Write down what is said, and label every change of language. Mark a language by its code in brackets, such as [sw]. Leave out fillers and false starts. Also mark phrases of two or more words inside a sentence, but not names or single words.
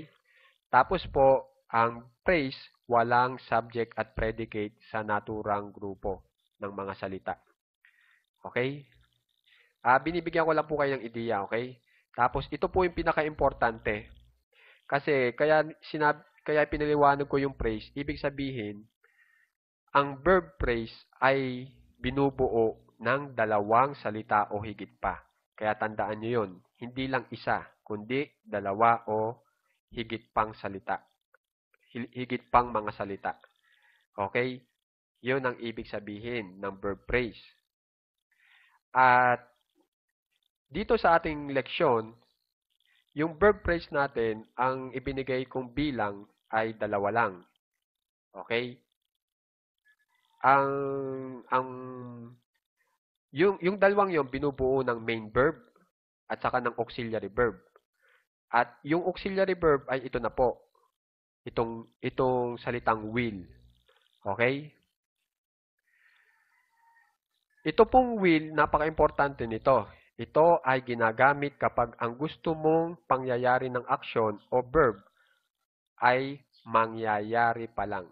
[tl] Tapos po, ang phrase, walang subject at predicate sa naturang grupo ng mga salita. Okay? Binibigyan ko lang po kayo ng ideya, okay? Tapos, ito po yung pinaka-importante. Kasi, kaya pinaliwanag ko yung phrase, ibig sabihin, ang [en] verb phrase [tl] ay binubuo ng dalawang salita o higit pa. Kaya tandaan nyo yun, hindi lang isa, kundi dalawa o higit pang salita. Higit pang mga salita. Okay? Yun ang ibig sabihin ng [en] verb phrase. [tl] At dito sa ating leksyon, yung [en] verb phrase [tl] natin, ang ibinigay kong bilang ay dalawa lang. Okay? Yung dalawang yung binubuo ng [en] main verb [tl] at saka ng [en] auxiliary verb. [tl] At yung [en] auxiliary verb [tl] ay ito na po. Itong salitang will. Okay? Ito pong will, napaka-importante nito. Ito ay ginagamit kapag ang gusto mong pangyayari ng aksyon o verb ay mangyayari pa lang.